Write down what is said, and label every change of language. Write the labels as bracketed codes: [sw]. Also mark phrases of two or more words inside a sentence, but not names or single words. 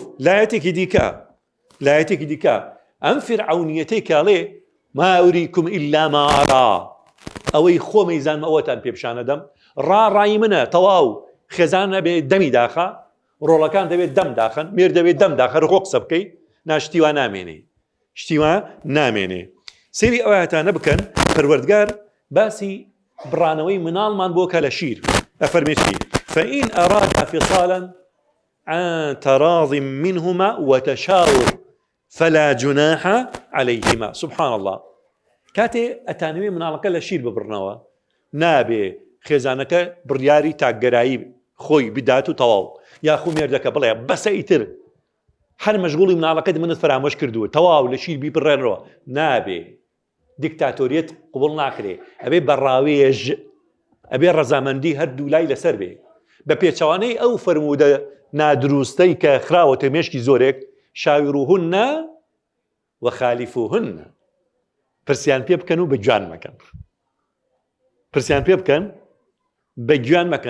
[ckb] لایەتێکی دیکە ئەم فیرعەونیەتەی کاڵێ [ar] ما ئوریکم ئیلا ما ئەرا، [ckb] ئەوەی خۆمەیزانمە ئەوەتان پێپشانە دەم، ڕای منە تەواو، خێزان نەبێ دەمی داخە، ڕۆڵەکان دەبێت دەم داخن، مێر دەبێت دەم داخە، ڕۆ قسە بکەی، ناشتیوا نامێنێ، شتیوا نامێنێ. سێری ئەوەتانە بکەن پەروەردگار باسی بڕانەوەی مناڵمان بۆکە لە شیر. [ar] ئەفەرمێتی فإن أرادا فصالا عن تراض منهما وتشاور فلا جناح عليهما. سبحان الله. [ckb] کاتێ ئەتانوێ مناڵەکە لە شیر ببڕنەوە، نابێ خێزانەکە بڕیاری تاگەرایی خۆی بدات و تەواو، یاخو مێردەکە بڵێ بەسە ئیتر هەر مەشغوڵی مناڵەکەت منت فەرامۆش کردووە، تەواو لە شیر بیبڕێنەوە، نابێ. دیکتاتۆریەت قبوڵ ناکرێ، ئەبێ بەڕاوێژ، ئەبێ ڕەزامەندی هەردوو لای لەسەر بێ، بە پێچەوانەی ئەو فەرموودە نادروستەی کە خراوەتە مێشکی زۆرێک [ar] شاویڕوهن وەخالیفوهن، [ckb] پرسیان پێ بکەن و بە گوێان مەکەن، پرسیان پێ بکەن بە گوێان مەکەن.